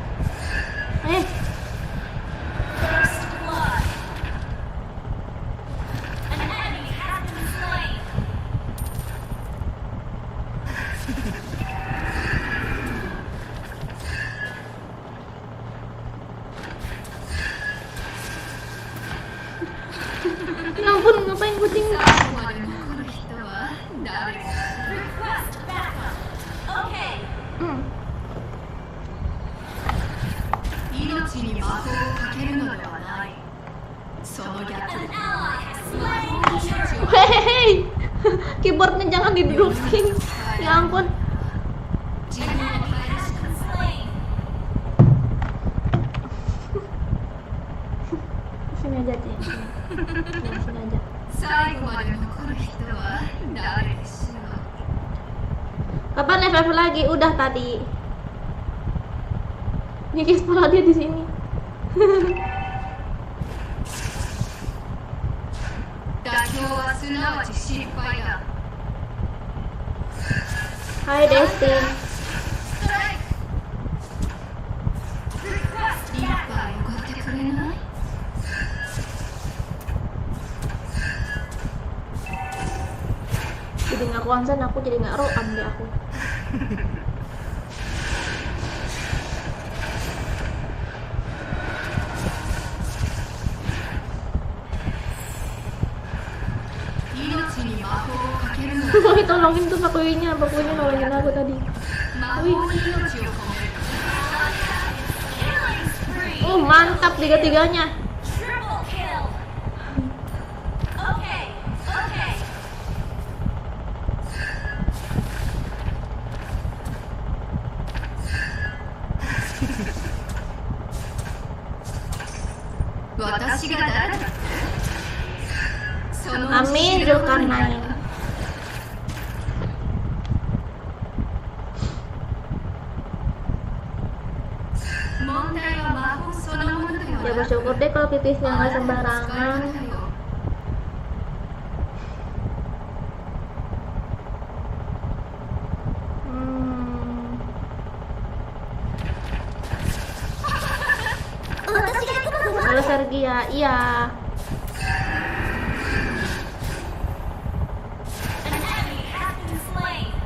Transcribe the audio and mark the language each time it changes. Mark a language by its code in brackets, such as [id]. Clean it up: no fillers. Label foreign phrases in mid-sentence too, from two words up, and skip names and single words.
[en] First blood. An enemy has been slain. [id] Ya ampun, ngapain kucing? [en] Request backup. Okay. Hmm. [ja] 命に魔法をかけるのではない。その逆 [en] An ally has slain the turtle. Hehehe. [id] Keyboardnya jangan didudukin. Ya ampun. Jin [en] An enemy has been slain. [id] Sini aja, Ci. Sini aja. [ja] 最後まで残る人は誰でしょう。 [id] Kapan FF lagi? Udah tadi. Nyikis kepala dia di sini. [ja] 妥協はすなわち失敗だ。 [id] Hai Destin. [ja] 一杯おごってくれない？ [id] Jadi nggak konsen, aku jadi nggak roam deh aku. Woi, tolongin tuh Pakuinya nolongin aku tadi. Wih. [en] Killing spree. [id] Oh, mantap tiga-tiganya. [en] Triple kill. Okay. Okay. [ja] 私が誰だって？その [id] Amin Zulkarnain. Ya bersyukur deh kalau pipisnya nggak sembarangan. Halo Sergia, iya. [en] An enemy has been slain.